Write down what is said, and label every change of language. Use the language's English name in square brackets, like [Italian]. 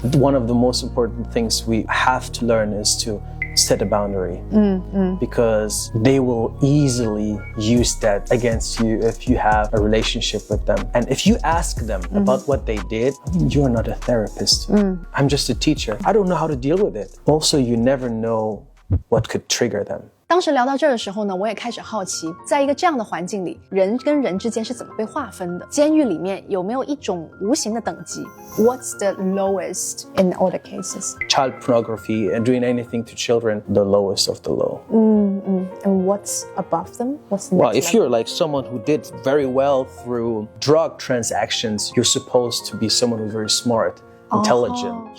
[English] One of the most important things we have to learn is to set a boundary, because they will easily use that against you if you have a relationship with them. And if you ask them about what they did, you're not a therapist. I'm just a teacher. I don't know how to deal with it. Also, you never know what could trigger them. [Chinese] 当时聊到这儿的时候呢，我也开始好奇，在一个这样的环境里，人跟人之间是怎么被划分的？监狱里面有没有一种无形的等级 ？ What's the lowest in all the cases? [English] Child pornography and doing anything to children, the lowest of the low. And what's above them? What's the next if level? you're someone who did very well through drug transactions, you're supposed to be someone who's very smart, intelligent.